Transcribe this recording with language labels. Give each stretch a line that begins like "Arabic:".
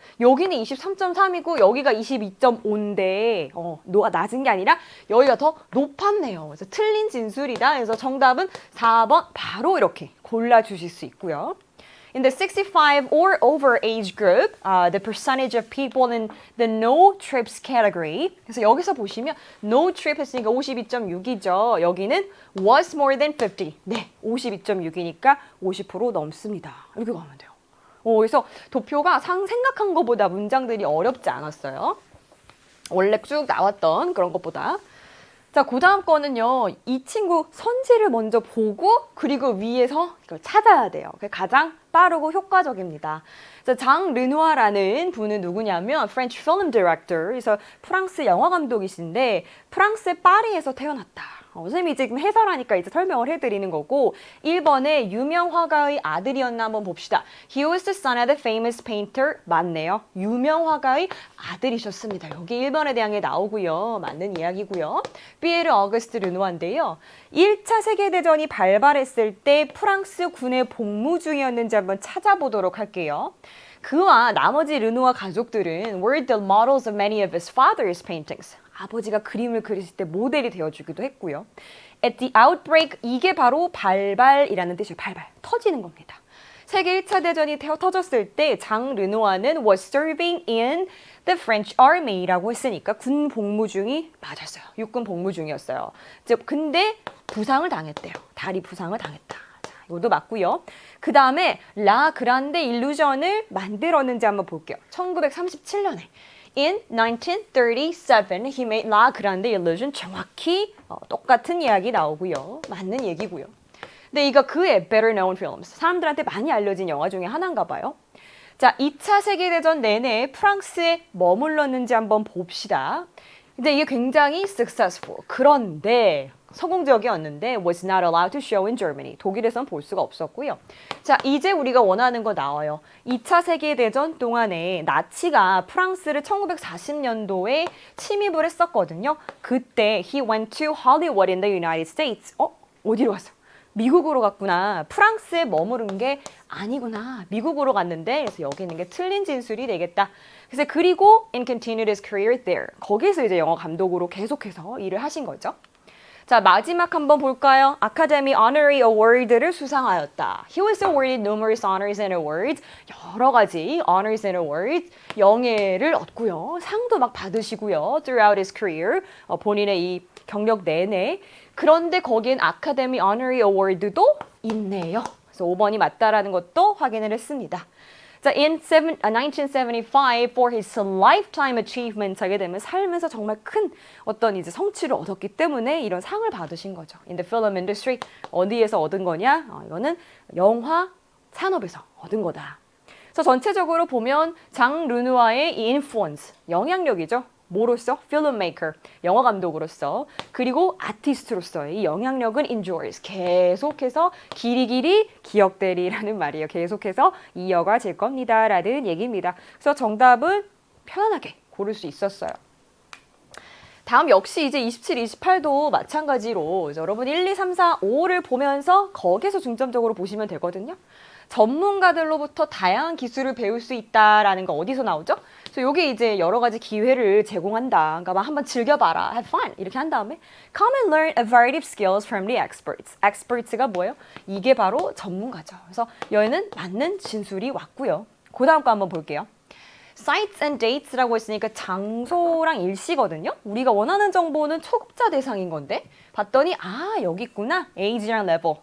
Korean: 여기는 23.3이고 여기가 22.5인데 노가 낮은 게 아니라 여기가 더 높았네요. 그래서 틀린 진술이다. 그래서 정답은 4번 바로 이렇게 골라주실 수 있고요.
English: In the 65 or over age group, the percentage of people in the no trips category.
Korean: 그래서 여기서 보시면 no trip 했으니까 52.6이죠. 여기는
English: was more than 50.
Korean: 네, 52.6이니까 50% 넘습니다. 이렇게 가면 돼요. 그래서 도표가 생각한 것보다 문장들이 어렵지 않았어요. 원래 쭉 나왔던 그런 것보다. 자, 그 다음 거는요. 이 친구 선지를 먼저 보고 그리고 위에서 이걸 찾아야 돼요. 그게 가장 빠르고 효과적입니다. 장 르누아라는 분은 누구냐면
English: French film director,
Korean: 그래서 프랑스 영화 감독이신데 프랑스 파리에서 태어났다. 선생님이 지금 해설하니까 이제 설명을 해드리는 거고 1번에 유명 화가의 아들이었나 한번 봅시다.
English: He was the son of the famous painter.
Korean: 맞네요. 유명 화가의 아들이셨습니다. 여기 1번에 대한 게 나오고요. 맞는 이야기고요. 피에르 어거스트 르누아인데요. 1차 세계대전이 발발했을 때 프랑스 군에 복무 중이었는지 한번 찾아보도록 할게요. 그와 나머지 르누아 가족들은
English: were the models of many of his father's paintings.
Korean: 아버지가 그림을 그리실 때 모델이 되어주기도 했고요.
English: At the outbreak,
Korean: 이게 바로 발발이라는 뜻이에요. 발발, 터지는 겁니다. 세계 1차 대전이 터졌을 때 장 르누아는
English: was serving in the French Army
Korean: 라고 했으니까 군 복무 중이 맞았어요. 육군 복무 중이었어요. 근데 부상을 당했대요. 다리 부상을 당했다. 자, 이것도 맞고요. 그 다음에 라 그란데 일루전을 만들었는지 한번 볼게요. 1937년에.
English: In 1937, he made La Grande Illusion.
Korean: 정확히 똑같은 이야기 나오고요. 맞는 얘기고요. 근데 이거 그의
English: better known films.
Korean: 사람들한테 많이 알려진 영화 중에 하나인가 봐요. 자, 2차 세계대전 내내 프랑스에 머물렀는지 한번 봅시다. 근데 이게 굉장히 successful. 그런데 성공적이었는데
English: was not allowed to show in Germany.
Korean: 독일에선 볼 수가 없었고요. 자, 이제 우리가 원하는 거 나와요. 2차 세계대전 동안에 나치가 프랑스를 1940년도에 침입을 했었거든요.
English: 그때 he went to Hollywood in the United States.
Korean: 어디로 갔어? 미국으로 갔구나. 프랑스에 머무른 게 아니구나. 미국으로 갔는데 그래서 여기 있는 게 틀린 진술이 되겠다. 그래서 그리고
English: and continued his career there.
Korean: 거기서 이제 영화 감독으로 계속해서 일을 하신 거죠. 자, 마지막 한번 볼까요? 아카데미 Honorary Award를 수상하였다.
English: He was awarded numerous honors and awards.
Korean: 여러 가지
English: honors and awards,
Korean: 영예를 얻고요. 상도 막 받으시고요.
English: Throughout his career,
Korean: 본인의 이 경력 내내. 그런데 거기엔 아카데미 Honorary Award도 있네요. 그래서 5번이 맞다라는 것도 확인을 했습니다. 자,
English: in 1975 for his lifetime achievement
Korean: 하게 되면 살면서 정말 큰 어떤 이제 성취를 얻었기 때문에 이런 상을 받으신 거죠.
English: In the film industry
Korean: 어디에서 얻은 거냐? 이거는 영화 산업에서 얻은 거다. 그래서 전체적으로 보면 장 르누아의 이 influence, 영향력이죠. 뭐로서? filmmaker, 영화 감독으로서 그리고 아티스트로서의 이 영향력은 endures, 계속해서 길이길이 기억되리라는 말이에요. 계속해서 이어가질 겁니다. 라는 얘기입니다. 그래서 정답은 편안하게 고를 수 있었어요. 다음 역시 이제 27, 28도 마찬가지로 여러분 1, 2, 3, 4, 5를 보면서 거기서 중점적으로 보시면 되거든요. 전문가들로부터 다양한 기술을 배울 수 있다라는 거 어디서 나오죠? 그래서 이게 이제 여러 가지 기회를 제공한다. 그러니까 막 한번 즐겨봐라,
English: have fun
Korean: 이렇게 한 다음에
English: come and learn a variety of skills from the experts.
Korean: experts가 뭐예요? 이게 바로 전문가죠. 그래서 여기는 맞는 진술이 왔고요. 그 다음 거 한번 볼게요.
English: sites and dates
Korean: 라고 했으니까 장소랑 일시거든요. 우리가 원하는 정보는 초급자 대상인 건데 봤더니 여기 있구나. age랑 level.